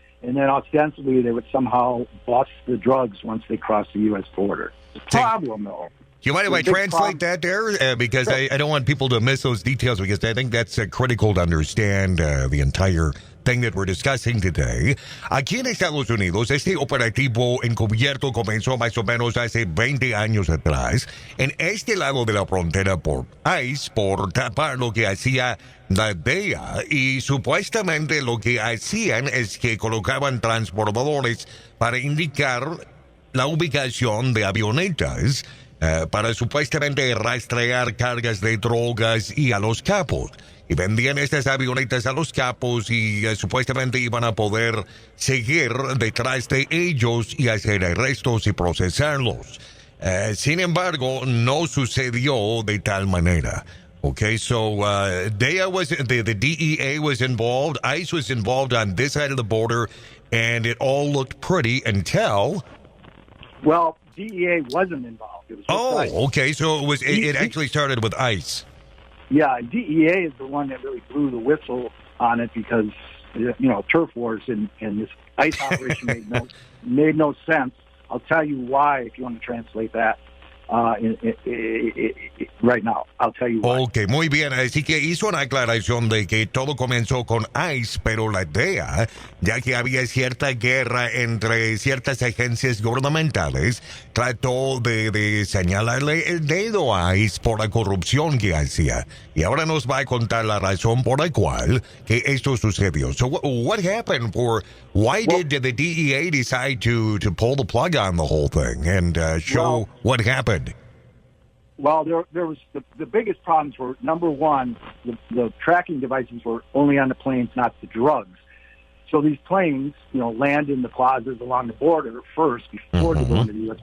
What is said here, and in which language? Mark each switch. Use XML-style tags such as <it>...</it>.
<en>And then ostensibly they would somehow bust the drugs once they crossed the U.S. border. The problem, though. You mind if I translate that there? Because I don't want people to miss those details, because I think that's critical to understand the entire thing that we're discussing today.</en> <es>Aquí en Estados Unidos, este operativo encubierto comenzó más o menos hace 20 años atrás, en este lado de la frontera por ICE, por tapar lo que hacía la DEA, y supuestamente lo que hacían es que colocaban transbordadores para indicar la ubicación de avionetas, para supuestamente rastrear cargas de drogas y a los capos. Y vendían estas avionetas a los capos y supuestamente iban a poder seguir detrás de ellos y hacer arrestos y procesarlos. Sin embargo, no sucedió de tal manera.</es> <en>Okay, so DEA the DEA was involved, ICE was involved on this side of the border, and it all looked pretty until... Well, DEA wasn't involved. It was ICE. Okay, so it actually started with ICE. Yeah, DEA is the one that really blew the whistle on it because, turf wars and this ICE operation made no sense. I'll tell you why if you want to translate that right now. I'll tell you why.</en> <es>Okay, muy bien. Así que hizo una aclaración de que todo comenzó con ICE, pero la DEA, ya que había cierta guerra entre ciertas agencias gubernamentales, trató de señalarle el dedo a ICE por la corrupción que hacía. Y ahora nos va a contar la razón por la cual que esto sucedió.</es> <en>So what happened? Why did the DEA decide to pull the plug on the whole thing and show what happened? Well, there was the biggest problems were, number one, the tracking devices were only on the planes, not the drugs. So these planes, land in the plazas along the border first before they go into the U.S.</en>